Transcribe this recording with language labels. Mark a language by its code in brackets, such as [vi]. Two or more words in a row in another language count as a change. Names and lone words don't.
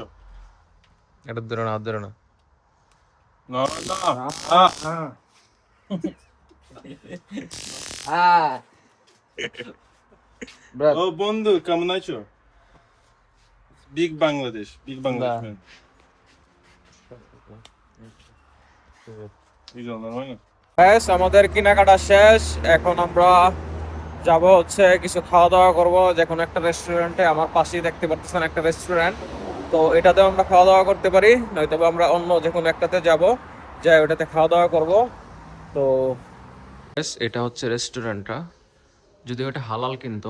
[bn] এটা ধরে না, হাত ধরে না। [en] No, no. [ru] брат, О, Бонду, Камначо. [en] Big Bangladesh. Big Bangladesh, man. [ru] Видел, нормально? [en] Guys, [bn] আমাদের কেনাকাটা শেষ, এখন আমরা যাব হচ্ছে কিছু খাওয়া দাওয়া করব যে কোনো একটা রেস্টুরেন্টে। আমার পাশেই দেখতে পাচ্ছেন একটা রেস্টুরেন্ট, তো এটাতেও আমরা খাওয়া দাওয়া করতে পারি, নয়তো আমরা অন্য যে কোনো একটাতে যাব, যাই ওটাতে খাওয়া দাওয়া করব। তো এটা হচ্ছে রেস্টুরেন্টটা, যদিও এটা হালাল কিন্তু।